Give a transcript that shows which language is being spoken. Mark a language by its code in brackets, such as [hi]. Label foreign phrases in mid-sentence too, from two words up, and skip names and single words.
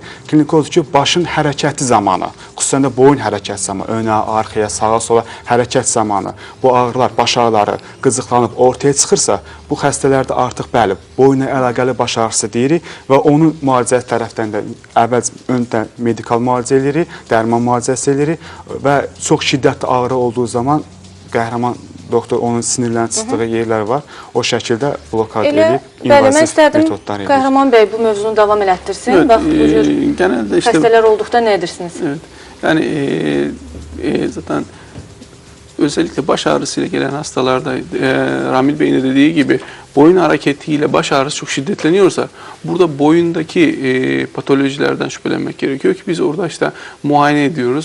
[az] Kliniki odur ki, başın hərəkəti zamanı, xüsusən də boyun hərəkəti zamanı, önə, arxaya, sağa, sola hərəkət zamanı bu ağrılar, baş ağrıları qızıqlanıb ortaya çıxırsa, bu xəstələrdə artıq bəli, boyunla əlaqəli baş ağrısı deyirik və onun müalicəsi tərəfdən də əvvəl öndə medikal müalicə edirik, dərman müalicəsi edirik və çox şiddətli ağrı olduğu zaman qəhrəman doktor onun sinirlərin çıxdığı yerlər var. O şəkildə blokad edib invaziv metodlar edir. Qəhrəman bəy bu mövzunu davam elətdirsin. [tr] Evet, [az] Bax, bu cür [tr] genelde işte, [az] xəstələr olduqda nə edirsiniz? [tr] evet, yani zaten özellikle baş ağrısıyla gelen hastalarda Ramil Bey'in de dediği gibi boyun hareketiyle baş ağrısı çok şiddetleniyorsa burada boyundaki patolojilerden şüphelenmek gerekiyor ki biz orada işte muayene ediyoruz.